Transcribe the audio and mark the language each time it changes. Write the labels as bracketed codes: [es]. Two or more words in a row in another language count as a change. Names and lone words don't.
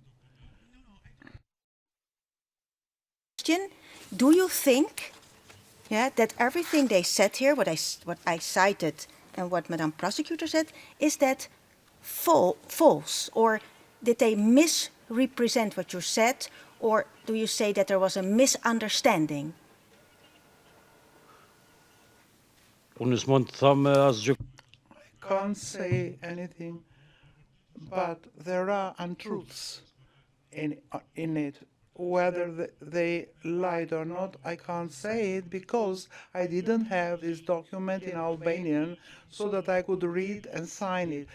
[en] Question, do you think that everything they said here, what I cited and what Madame Prosecutor said, is that false? Or did they misrepresent what you said? Or do you say that there was a misunderstanding? [sq] Unë s'mund të tham asgjë. [en] I can't say anything, but there are untruths in it. Whether they lied or not, I can't say it because I didn't have this document in Albanian so that I could read and sign it.